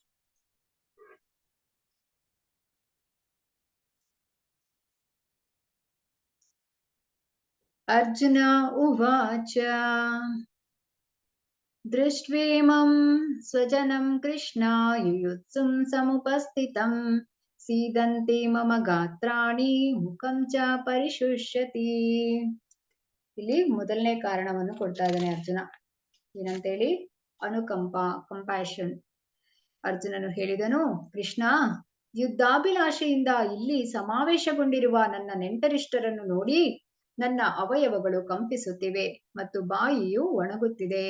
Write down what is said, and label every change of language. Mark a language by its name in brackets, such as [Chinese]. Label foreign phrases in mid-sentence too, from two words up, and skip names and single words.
[Sanskrit] ಅರ್ಜುನ ಉವಾಚ ದೃಷ್ಟ್ವೇಮಂ ಸ್ವಜನಂ ಕೃಷ್ಣ ಯುಯುತ್ಸುಂ ಸಮುಪಸ್ಥಿತಂ ಸೀದಂತೆ ಮಮ ಗಾತ್ರಾಣಿ ಮುಖಂ ಚ ಪರಿಶುಷ್ಯತಿ. [Kannada] ಇಲ್ಲಿ ಮೊದಲನೇ ಕಾರಣವನ್ನು ಕೊಡ್ತಾ ಇದ್ದಾನೆ ಅರ್ಜುನ. ಏನಂತೇಳಿ? ಅನುಕಂಪ, ಕಂಪ್ಯಾಷನ್. ಅರ್ಜುನನು ಹೇಳಿದನು, ಕೃಷ್ಣ, ಯುದ್ಧಾಭಿಲಾಷೆಯಿಂದ ಇಲ್ಲಿ ಸಮಾವೇಶಗೊಂಡಿರುವ ನನ್ನ ನೆಂಟರಿಷ್ಟರನ್ನು ನೋಡಿ ನನ್ನ ಅವಯವಗಳು ಕಂಪಿಸುತ್ತಿವೆ ಮತ್ತು ಬಾಯಿಯು ಒಣಗುತ್ತಿದೆ.